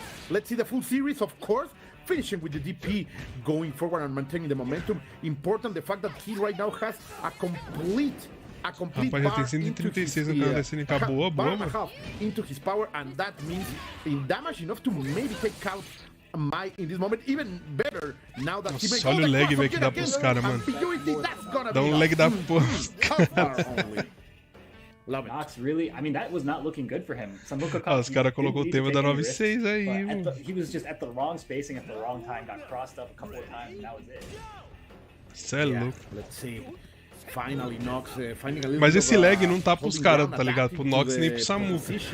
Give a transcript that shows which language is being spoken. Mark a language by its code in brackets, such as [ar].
[en] Let's see the full series, of course. Finishing with the DP, going forward and maintaining the momentum. Important the fact that he right now has a complete [pt] Rapaz, já tem 136 no canal da SNK. Boa, mano. [en] Into his power, and that means in damage enough to maybe take out Mai in this moment, even better now that he [pt] Nossa, olha o lag, velho, que dá pros caras, mano. Dá um lag da porra pros caras. [en] Nox really, I mean, that was not looking good for him. [pt] Os caras colocou o tema da 9.6 aí, mano. [en] He was just at the wrong spacing at the wrong time, got crossed up a couple of times, and that was it. [pt] Cê é louco. [en] Let's see. Finally, Nox, [pt] mas esse lag não tá pros caras, tá ligado? Pro Nox nem pro Samuka.